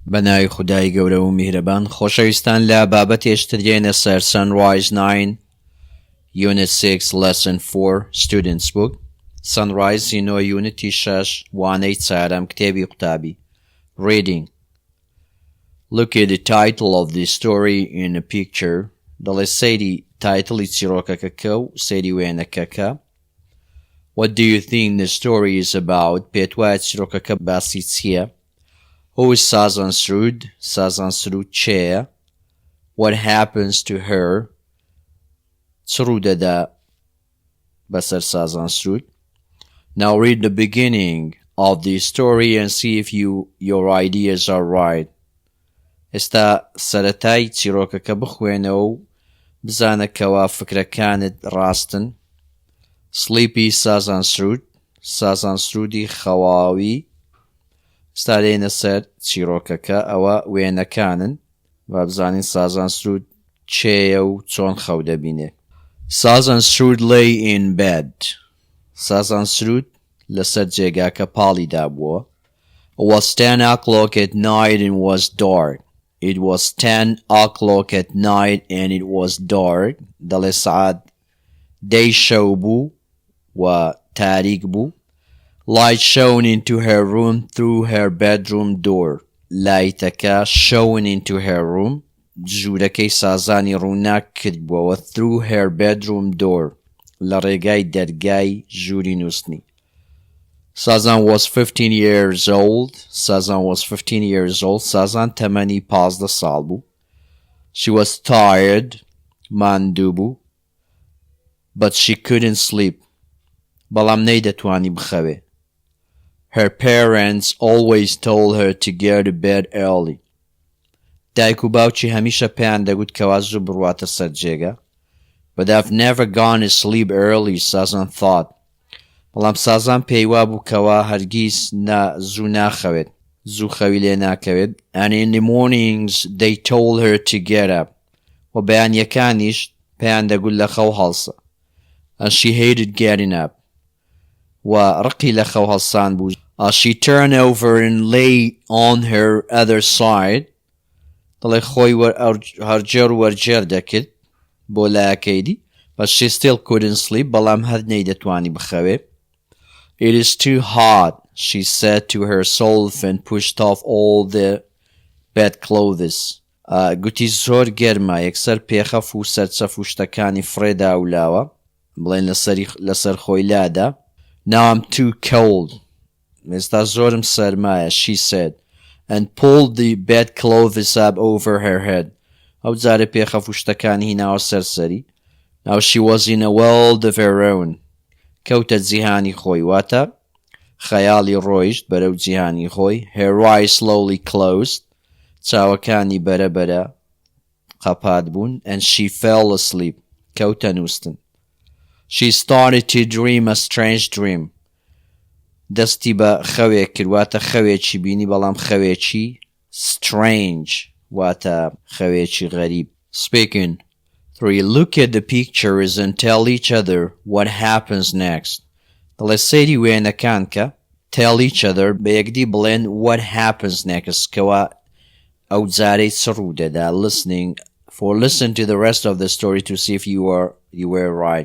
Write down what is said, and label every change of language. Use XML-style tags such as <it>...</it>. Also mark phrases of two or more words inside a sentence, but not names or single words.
<ckb>بەناوی خودای گەورە و میهرەبان. خۆشەویستان لە بابەتێشتر دێنە سەر Sunrise 9 Unit 6 Lesson 4 Students Book Sunrise Zino Unity 6 وانەی چارەم کتێبی قوتابی.</ckb> <en>Reading. Look at the title of the story in a picture.</en> <ckb>دەڵێ سەیری تایتڵی چیرۆکەکە و سەیری وێنەکەکە.</ckb> <en>What do you think the story is about?</en> <ckb>پێت وایە چیرۆکەکە باسی چییە؟</ckb> <en>Who is Sazan Srud? Sazan Srud چێە؟ What happens to her?</en> <ckb>Srudada بەسەر Sazan Srud.</ckb> <en>Now read the beginning of the story and see if your ideas are right.</en> <ckb>ئێستا سەرەتای چیرۆکەکە بخوێنەوە و بزانە کەوا فکرەکانت ڕاستن.</ckb> <en>Sleepy Sazan Srud. Sazan Srudi خەواوی.</en> <ckb>ئێستا لێنە سەر چیرۆکەکە ئەوە وێنەکانن و بزانین Sazan Srud چێیە و چۆن خەو دەبینێ.</ckb> <en>Sazan Srud lay in bed.</en> <ckb>Sazan Srud لەسەر جێگاکە پاڵی دابووە.</ckb> <en>It was 10 o'clock at night and was dark. It was 10 o'clock at night and it was dark.</en> <ckb>دەڵێ سعات دەی شەو بوو و تاریک بوو.</ckb> <en>Light shone into her room through her bedroom door. لایتەکە shone into her room.</en> <ckb>ژوورەکەی سازانی ڕووناک کردبووەوە</ckb> <en>through her bedroom door.</en> <ckb>لە ڕێگای دەرگای ژووری نووستنی.</ckb> <en>Sazan was 15 years old. Sazan was 15 years old. Sazan</en> <ckb>تەمەنی 15 ساڵ بوو.</ckb> <en>She was tired.</en> <ckb>ماندوو بوو.</ckb> <en>But she couldn't sleep.</en> <ckb>بەڵام نەیدەتوانی بخەوێ.</ckb> <en>Her parents always told her to go to bed early.</en> <ckb>دایک و باوکی هەمیشە پێیان دەگوت کەوا زوو بڕواتە سەر جێگا.</ckb> <en>But I've never gone to sleep early, Sazan thought.</en> <ckb>بەڵام سازان پێی وابوو کەوا هەرگیز زوو ناخەوێت. زوو خەوی لێ ناکەوێت.</ckb> <en>And in the mornings they told her to get up.</en> <ckb>و بەیانیەکانیش پێیان دەگوت لە خەو هەڵسە.</ckb> <en>And she hated getting up.</en> <ckb>و ڕقی لە خەو هەڵسان بوو.</ckb> <en>She turned over and lay on her other side.</en> <ckb>دەڵێ خۆی هەرجێر و وەرجێر دەکرد بۆ لایەکەیدی.</ckb> <en>But she still couldn't sleep.</en> <ckb>بەڵام هەر نەیدەتوانی بخەوێ.</ckb> <en>It is too hot, she said to herself and pushed off all the bedclothes.</en> <ckb>گوتی زۆر گەرمە یەکسەر پێخەف و سەرچەف و شتەکانی فرێدا ولاوە. بڵێن لەسەر خۆی لادا.</ckb> <en>Now I'm too cold.</en> <ckb>ئێستا زۆرم سەرمایە,</ckb> <en>she said, and pulled the bedclothes up over her head.</en> <ckb>ئەو جارە پێخەف و شتەکانی هیناوە سەرسەری.</ckb> <en>Now she was in a world of her own.</en> <ckb>کەوتە جیهانی خۆی واتە خەیاڵی ڕۆیشت بەرەو جیهانی خۆی.</ckb> <en>Her eyes slowly closed.</en> <ckb>چاوەکانی بەرەبەرە قەپات بوون.</ckb> <en>And she fell asleep.</en> <ckb>کەوتە نووستن.</ckb> <en>She started to dream a strange dream.</en> <ckb>دەستی بە خەوێک کرد واتە خەوێکی بینی بەڵام خەوێکی strange واتە خەوێکی غەریب.</ckb> <en>Speaking. 3. Look at the pictures and tell each other what happens next.</en> <ckb>دەڵێ سەیری وێنەکانکە</ckb> <en>tell each other</en> <ckb>بە یەکدی بڵێن</ckb> <en>what happens next</en> <ckb>کەوا ئەو جارەی چ ڕوودەدا.</ckb> <en>Listen to the rest of the story to see if you were right.</en>